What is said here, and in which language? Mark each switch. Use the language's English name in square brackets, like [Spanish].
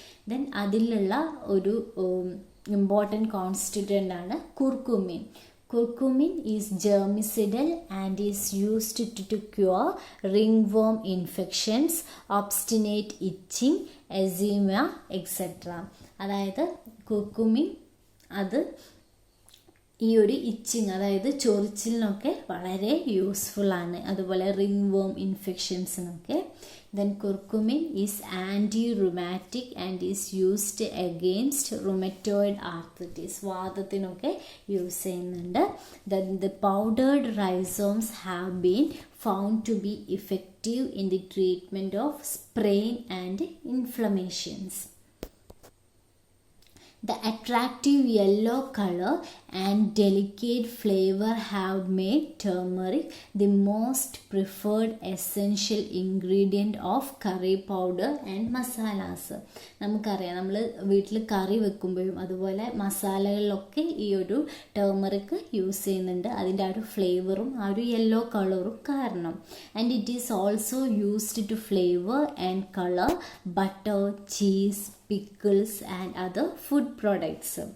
[Malayalam] Then അതിലുള്ള ഒരു important constituent ആണ് curcumin. [English] Curcumin is germicidal and is used to cure ringworm infections, obstinate itching, eczema, etc. [Malayalam] അതായത് curcumin അത് ഈ ഒരു ഇച്ചിങ്, അതായത് ചൊറിച്ചിലിനൊക്കെ വളരെ യൂസ്ഫുൾ ആണ്, അതുപോലെ റിംഗ് വേം ഇൻഫെക്ഷൻസിനൊക്കെ. [English] Then curcumin is anti rheumatic and is used against rheumatoid arthritis. [Malayalam] വാദത്തിനൊക്കെ use ചെയ്യുന്നുണ്ട്. [English] Then the powdered rhizomes have been found to be effective in the treatment of sprain and inflammations. The attractive yellow color and delicate flavor have made turmeric the most preferred essential ingredient of curry powder and masalas. [Malayalam] നമുക്കറിയാം, നമ്മൾ വീട്ടിൽ കറി വെക്കുമ്പോഴും അതുപോലെ മസാലകളിലൊക്കെ ഈ ഒരു turmeric use ചെയ്യുന്നുണ്ട്. അതിൻ്റെ ആ ഒരു ഫ്ലേവറും ആ ഒരു യെല്ലോ കളറും കാരണം. [English] And it is also used to flavour and colour butter, cheese, pickles and other food products.